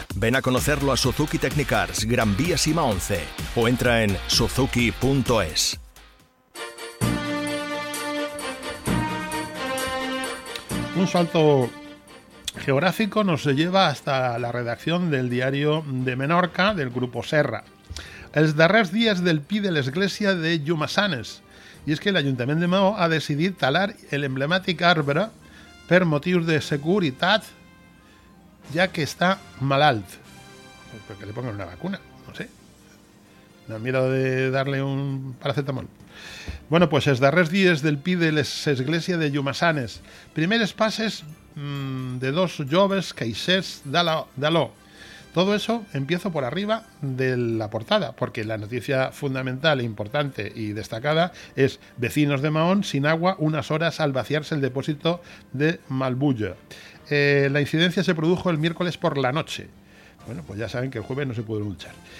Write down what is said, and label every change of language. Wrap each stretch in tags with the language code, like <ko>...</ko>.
<es>Ven a conocerlo a Suzuki Technicars, Gran Vía Sima 11. O entra en suzuki.es. Un salto geográfico nos lleva hasta la redacción del diario de Menorca, del Grupo Serra.</es> <ca>Els darrers dies del Pi de l'Església de Llumassanes. I és que l'Ajuntament de Maó ha decidit talar l'emblemàtic arbre per motius de seguretat, ja que està malalt.</ca> <es>Perquè li ponguen una vacuna, no sé. No miro de darle un paracetamol.</es> <ca>Bueno, pues els darrers dies del Pi de l'Església de Llumassanes. Primeres passes de dos joves caixers d'Aló.</ca> <es>Todo eso empiezo por arriba de la portada, porque la noticia fundamental, importante y destacada es: vecinos de Mahón sin agua unas horas al vaciarse el depósito de Malbulla. La incidencia se produjo el miércoles por la noche. Bueno, pues ya saben que el jueves no se pudo luchar.</es>